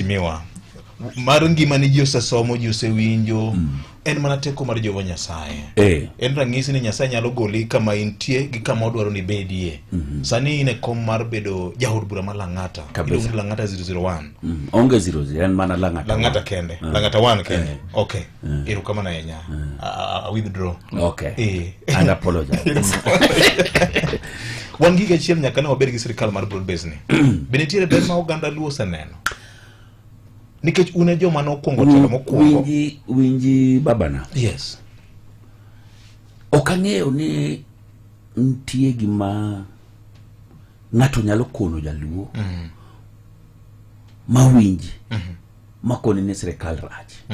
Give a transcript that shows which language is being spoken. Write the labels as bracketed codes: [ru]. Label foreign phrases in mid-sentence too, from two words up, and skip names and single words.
[luo] Mheshimiwa, mar ngima ni ji osesomo, ji osewinjo, en mana teko mar Jehova Nyasaye. En ranyisi ni Nyasaye nyalo goli kama intie gi kama odwaro ni bedie. Sani in e kom mar bedo jaod bura ma Lang'ata. Iluongo ni Lang'ata 001. Onge 00, en mana Lang'ata. Lang'ata kende. Lang'ata 1 kende. Okay. Erokamano ahinya. [en] I withdraw. Okay. And apologize. [luo] Wan gige achiel nyaka ne wabed gi sirkal mar [en] broad base [luo] ni. Be nitiere ber ma oganda Luo oseneno? Nikech une joma nokwongo telo mokwongo. Winji babana. [en] Yes. [luo] Okang'eyo ni ntie gima ng'ato nyalo kono jaluo ma winji makoni ni sirkal rach.